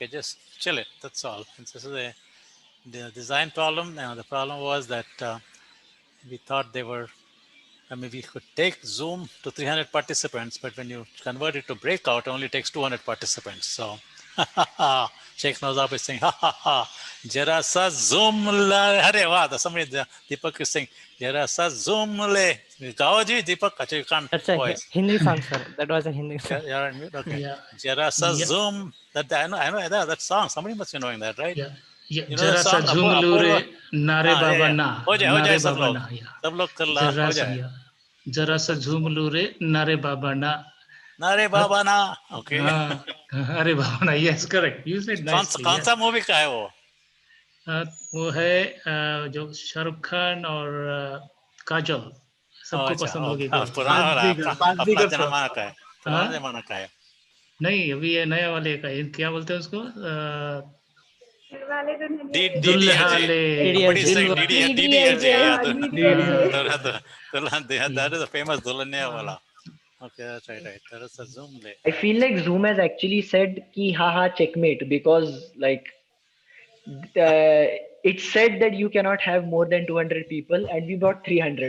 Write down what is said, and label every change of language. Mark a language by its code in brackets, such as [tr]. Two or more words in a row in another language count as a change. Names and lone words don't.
[en] Just chill it. That's all. This is the design problem. Now, the problem was that we thought we could take Zoom to 300 participants, but when you convert it to Breakout, it only takes 200 participants. So Sheikh Nazab is saying, [hi] जरा सा झूम ला. [en] Hare wah, somebody, Deepak is saying, [hi] जरा सा झूम ले. [en] Gao ji, Deepak, you can't That's a voice. Hindi song, sir. That was a Hindi song. You're on mute? Okay. Yeah. [hi] जरा सा [en] Yeah. Zoom. I know that song. Somebody must be knowing that, right? Yeah. Yeah. You know that [hi] जरा सा [en] song? [hi] झूम लू रे [en] Apurva? [hi] नारे बाबा ना हो जाए सब बाबा लोग. ना या सब लोग कर ला, जरा हो सा जाए. या जरा सा झूम लू रे नारे बाबा ना नारे बाबा ना. Okay. हाँ अरे बाबा ना. [en] Yes, correct. You said nicely. [hi] कौन सा मूवी का है वो? वो है जो शाहरुख खान और काजल सबको पसंद होगी. पुराना वाला अपना जमाना का है. पुराना जमाना का है. नहीं, अभी ये नया वाले का है. क्या बोलते हैं उसको? [en] That is a famous Dulhania wala. Okay, that's right. That is a [hi] झूम ले. [en] I feel like Zoom has actually said ki haha checkmate, because like it said that you cannot have more than 200 people and we brought 300.